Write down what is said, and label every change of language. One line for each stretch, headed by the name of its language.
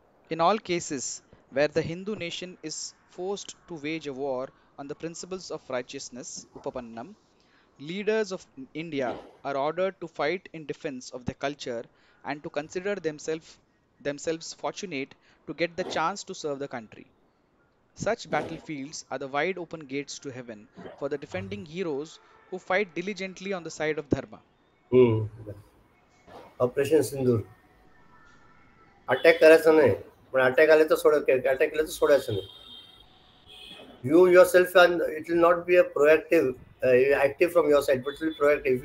English: In all cases where the Hindu nation is forced to wage a war on the principles of righteousness, Upapannam, leaders of India are ordered to fight in defense of their culture and to consider themselves fortunate to get the chance to serve the country. Such battlefields are the wide open gates to heaven for the defending heroes who fight diligently on the side of Dharma.
Marathi: Operation Sindur. Attack करायचं नाही, पण attack आले तर attack केलं तर सोडायचं नाही.
English: You yourself, and it will not be a proactive, active from your side, but it will be proactive.